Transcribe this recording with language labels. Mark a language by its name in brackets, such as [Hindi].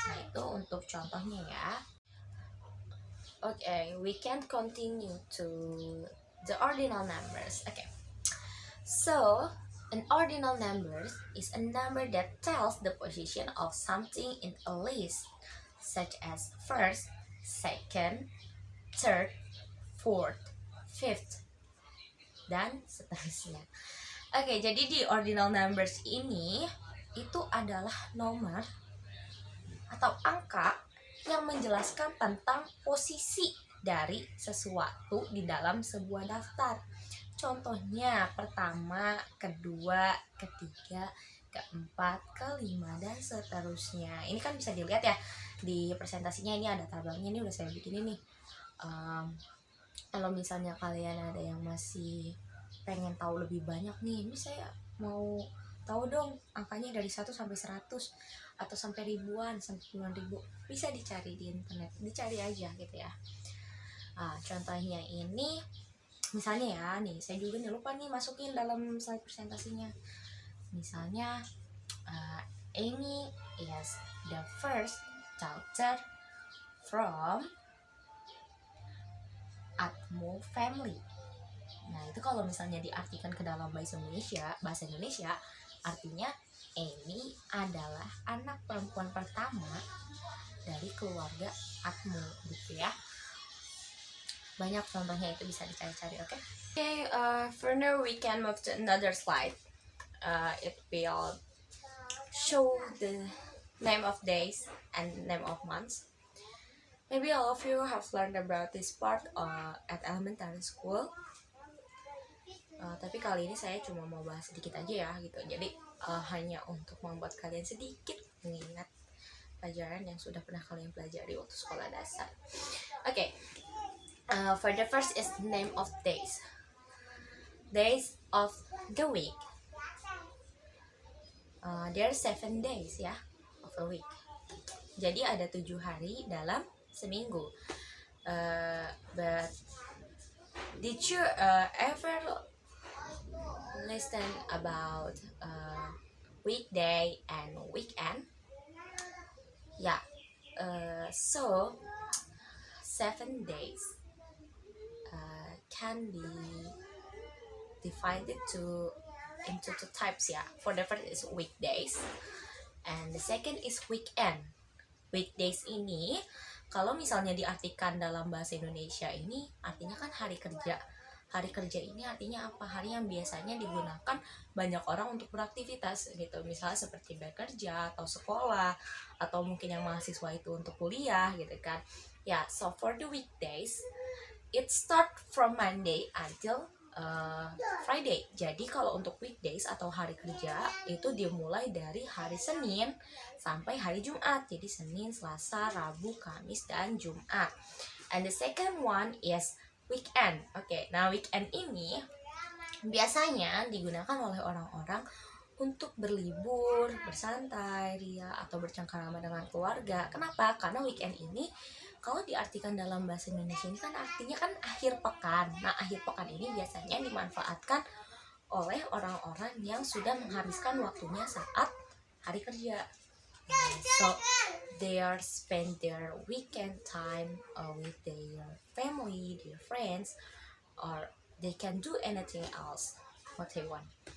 [Indonesian] Nah, itu untuk contohnya ya. [English] Okay, we can continue to the ordinal numbers. Okay, so an ordinal number is a number that tells the position of something in a list, such as first, second, third, fourth, fifth, [Indonesian] dan seterusnya. Oke, jadi di ordinal numbers ini itu adalah nomor atau angka yang menjelaskan tentang posisi dari sesuatu di dalam sebuah daftar. Contohnya pertama, kedua, ketiga, keempat, kelima, dan seterusnya. Ini kan bisa dilihat ya di presentasinya, ini ada tabelnya, ini udah saya bikin ini. Kalau misalnya kalian ada yang masih pengen tahu lebih banyak nih, ini saya mau tahu dong angkanya dari 1 sampai 100 atau sampai ribuan, sampai puluhan ribu, bisa dicari di internet, dicari aja gitu ya. Contohnya ini misalnya ya, nih saya juga nih lupa nih masukin dalam slide presentasinya. [English] Misalnya Amy is the first daughter from Atmo family. [Indonesian] Nah, itu kalau misalnya diartikan ke dalam bahasa Indonesia, artinya Amy adalah anak perempuan pertama dari keluarga Atmo gitu ya. Banyak contohnya, itu bisa dicari-cari, oke? [English] Okay, for now we can move to another slide. It will show the name of days and name of months. Maybe all of you have learned about this part at elementary school. [Indonesian] Tapi kali ini saya cuma mau bahas sedikit aja ya gitu. Jadi hanya untuk membuat kalian sedikit mengingat pelajaran yang sudah pernah kalian pelajari waktu sekolah dasar. [English] Okay. For the first is name of days. Days of the week. There are 7 days ya of a week. [Indonesian] Jadi ada 7 hari dalam seminggu. [English] But Did you ever listen about weekday and weekend? Yeah. So 7 days can be divided into two types ya. For the first is weekdays, and the second is weekend. [Indonesian] Weekdays ini kalau misalnya diartikan dalam bahasa Indonesia ini artinya kan hari kerja. Hari kerja ini artinya apa? Hari yang biasanya digunakan banyak orang untuk beraktivitas gitu. Misalnya seperti bekerja atau sekolah, atau mungkin yang mahasiswa itu untuk kuliah gitu kan. [English] Ya, so for the weekdays, it start from Monday until Friday. [Indonesian] Jadi kalau untuk weekdays atau hari kerja itu dimulai dari hari Senin sampai hari Jumat. Jadi Senin, Selasa, Rabu, Kamis, dan Jumat. [English] And the second one is weekend. [Indonesian] Oke, nah weekend ini biasanya digunakan oleh orang-orang untuk berlibur, bersantai, ria, atau bercengkrama dengan keluarga. Kenapa? Karena weekend ini kalau diartikan dalam bahasa Indonesia ini kan artinya kan akhir pekan. Nah, akhir pekan ini biasanya dimanfaatkan oleh orang-orang yang sudah menghabiskan waktunya saat hari kerja. [English] So they are spend their weekend time with their family, their friends, or they can do anything else what they want.